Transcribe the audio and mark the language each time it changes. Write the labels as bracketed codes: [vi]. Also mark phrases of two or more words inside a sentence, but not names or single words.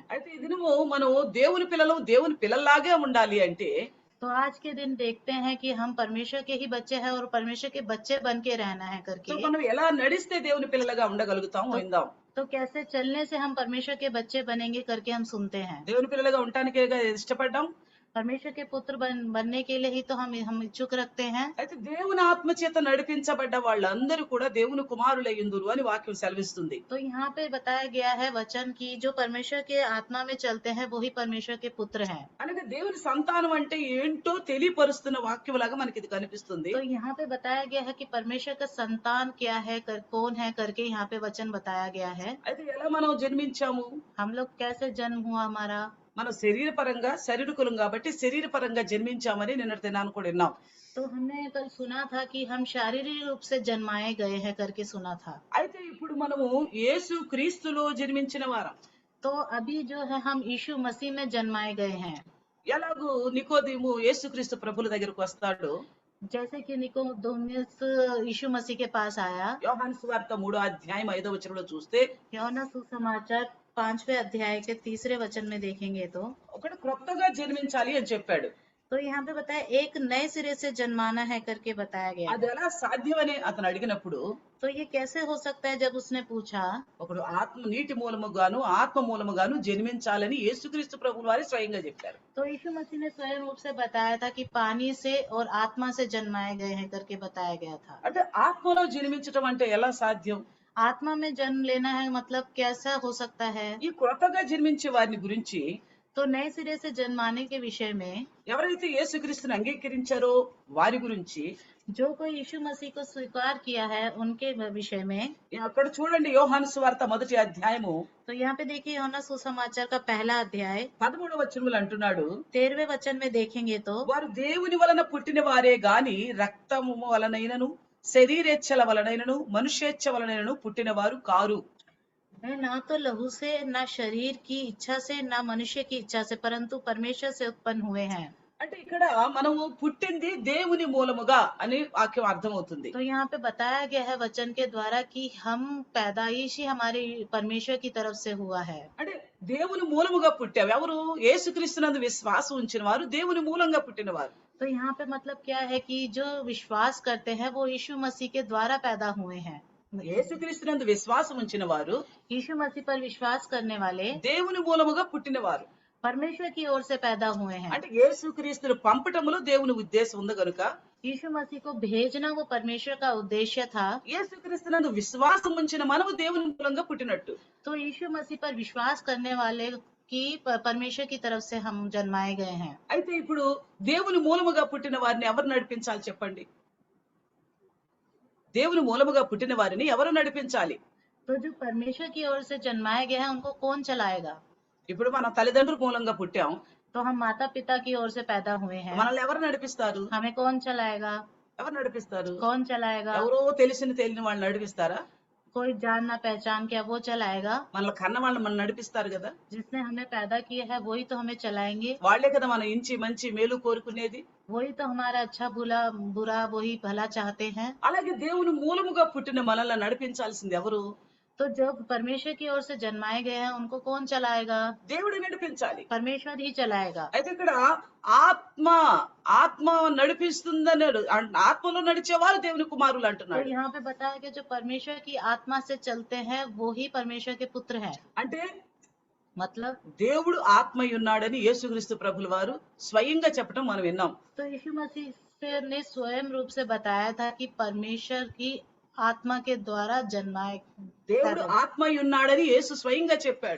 [te] అయితే ఈ దినము మనం దేవుని పిల్లల్లాగే ఉండాలి అంటే [hi] तो आज के दिन देखते हैं कि हम परमेश्वर के ही बच्चे हैं और परमेश्वर के बच्चे बन के रहना है करके। [te] మనం ఎలా నడిస్తే దేవుని పిల్లలుగా ఉండగలుగుతాము విందాం. [hi] तो कैसे चलने से हम परमेश्वर के बच्चे बनेंगे करके हम सुनते हैं। [te] దేవుని పిల్లలుగా ఉండటానికే ఇష్టపడ్డాం. [hi] परमेश्वर के पुत्र बनने के लिए ही तो हम इच्छुक रखते हैं। [te] అయితే దేవుని ఆత్మ చేత నడిపించబడ్డ వాళ్ళందరూ కూడా దేవుని కుమారులై ఉందురు అని వాక్యం సెలవిస్తుంది. [hi] तो यहाँ पे बताया गया है वचन की जो परमेश्वर के आत्मा में चलते हैं वही परमेश्वर के पुत्र हैं। [te] అనగా దేవుని సంతానం అంటే ఏంటో తెలియపరుస్తున్న వాక్యంలాగా మనకి ఇది కనిపిస్తుంది. [hi] तो यहाँ पे बताया गया है कि परमेश्वर का संतान क्या है, कौन है करके यहाँ पे वचन बताया गया है। [te] అయితే ఎలా మనం జన్మించాము, [hi] हम लोग कैसे जन्म हुआ हमारा। [te] మనం శరీరకులం కాబట్టి శరీరపరంగా జన్మించామని నిన్నటి దినాన్ని కూడా విన్నాం. [hi] तो हमने कल सुना था कि हम शारीरिक रूप से जन्माए गए हैं करके सुना था। [te] అయితే ఇప్పుడు మనము యేసు క్రీస్తులో జన్మించిన వారం. [hi] तो अभी जो है हम यीशु मसीह में जन्माए गए हैं। [te] ఎలాగూ నికోదేము యేసుక్రీస్తు ప్రభుల దగ్గరకు వస్తాడు. [hi] जैसे कि निकोदेमुस यीशु मसीह के पास आया। [te] యోహాను సువార్త 3వ అధ్యాయం 5వ వచనంలో చూస్తే [hi] यूहन्ना सुसमाचार 5वें अध्याय के 3रे वचन में देखेंगे तो [te] ఒకడు క్రొత్తగా జన్మించాలి అని చెప్పాడు. [hi] तो यहाँ पे बताया एक नए सिरे से जन्माना है करके बताया गया [te] అది [hi] है। [te] ఎలా సాధ్యమని అతను అడిగినప్పుడు [hi] तो ये कैसे हो सकता है जब उसने पूछा, [te] ఒకడు నీటి మూలముగాను ఆత్మ మూలముగాను జన్మించాలని యేసుక్రీస్తు ప్రభువు వారి స్వయంగా చెప్పారు. [hi] तो यीशु मसीह ने स्वयं रूप से बताया था कि पानी से और आत्मा से जन्माए गए हैं करके बताया गया था। [te] అంటే ఆత్మలో జన్మించటం అంటే ఎలా సాధ్యం? [hi] आत्मा में जन्म लेना है मतलब कैसा हो सकता है? [te] ఈ క్రొత్తగా జన్మించే వారిని గురించి [hi] तो नए सिरे से जन्माने के विषय में [te] ఎవరైతే యేసుక్రీస్తుని అంగీకరించారో వారి గురించి [hi] जो कोई यीशु मसीह को स्वीकार किया है उनके विषय में, [te] అక్కడ చూడండి యోహాను సువార్త 1వ అధ్యాయము [hi] तो यहाँ पे देखिए यूहन्ना सुसमाचार का पहला अध्याय [te] 13వ వచనములు అంటున్నాడు, [hi] 13वें वचन में देखेंगे तो [te] వారు దేవుని వలన పుట్టిన వారే గాని రక్తము వలనైనను శరీరేచ్ఛల వలనైనను మనుష్యేచ్ఛ వలనైనను పుట్టిన వారు కారు. [hi] ना तो लहू से, ना शरीर की इच्छा से, ना मनुष्य की इच्छा से, परंतु परमेश्वर से उत्पन्न हुए हैं। [te] అంటే ఇక్కడ మనము పుట్టింది దేవుని మూలముగా అని వాక్యం అర్థమవుతుంది. [hi] तो यहाँ पे बताया गया है वचन के द्वारा कि हम पैदाइश ही हमारे परमेश्वर की तरफ से हुआ है। [te] అంటే దేవుని మూలముగా పుట్టావు. ఎవరు? యేసుక్రీస్తునందు విశ్వాసం ఉంచిన వారు దేవుని మూలంగా పుట్టిన వారు. [hi] तो यहाँ पे मतलब क्या है कि जो विश्वास करते हैं वो यीशु मसीह के द्वारा पैदा हुए हैं। [te] యేసుక్రీస్తునందు విశ్వాసం ఉంచిన వారు [hi] यीशु मसीह पर विश्वास करने वाले [te] దేవుని మూలముగా పుట్టిన వారు. [hi] परमेश्वर की ओर से पैदा हुए हैं। [te] అంటే యేసుక్రీస్తును పంపటములో దేవుని ఉద్దేశం ఉంది కనుక [hi] यीशु मसीह को भेजना वो परमेश्वर का उद्देश्य था। [te] యేసుక్రీస్తునందు విశ్వాసం ఉంచిన మనము దేవుని మూలంగా పుట్టినట్టు. [hi] तो यीशु मसीह पर विश्वास करने वाले की परमेश्वर की तरफ से हम जन्माए गए हैं। [te] అయితే ఇప్పుడు దేవుని మూలముగా పుట్టిన వారిని ఎవరు నడిపించాలి చెప్పండి? దేవుని మూలముగా పుట్టిన వారిని ఎవరు నడిపించాలి? [hi] तो जो परमेश्वर की ओर से जन्माए गए हैं उनको कौन चलाएगा? [te] ఇప్పుడు మన తల్లిదండ్రుల మూలంగా పుట్టాం, [hi] तो हम माता पिता की ओर से पैदा हुए हैं, [te] మనల్ని ఎవరు నడిపిస్తారు? [hi] हमें कौन चलाएगा? [te] ఎవరు నడిపిస్తారు? [hi] कौन चलाएगा? [te] ఎవరో తెలియని వాళ్ళు నడిపిస్తారా? [hi] कोई जान ना पहचान क्या वो चलाएगा? [te] మనల్ని కన్న వాళ్ళు మనం నడిపిస్తారు కదా. [hi] जिसने हमें पैदा किया है वही तो हमें चलाएंगे। [te] వాళ్లే కదా మన ఇంచి మంచి మేలు కోరుకునేది. [hi] वही तो हमारा अच्छा बुरा बुरा वही भला चाहते हैं। [te] అలాగే దేవుని మూలముగా పుట్టిన మనల్ని నడిపించాల్సింది ఎవరు? [hi] तो जब परमेश्वर की ओर से जन्माए गए हैं उनको कौन चलाएगा? [te] దేవుడే నడిపించాలి. [hi] परमेश्वर ही चलाएगा। [te] అయితే ఇక్కడ ఆత్మ ఆత్మ నడిపిస్తుందన్నాడు. ఆత్మలో నడిచేవారు దేవుని కుమారులు [hi] तो [te] అంటున్నాడు. [hi] यहाँ पे बताया कि जो परमेश्वर की आत्मा से चलते हैं वो ही परमेश्वर के पुत्र हैं। [te] అంటే [hi] मतलब [te] దేవుడు ఆత్మై ఉన్నాడని యేసుక్రీస్తు ప్రభుల వారు స్వయంగా చెప్పడం మనం విన్నాం. [hi] तो यीशु मसीह ने स्वयं रूप से बताया था कि परमेश्वर की आत्मा के द्वारा जन्माए। [te] దేవుడు ఆత్మై ఉన్నాడని యేసు స్వయంగా చెప్పాడు.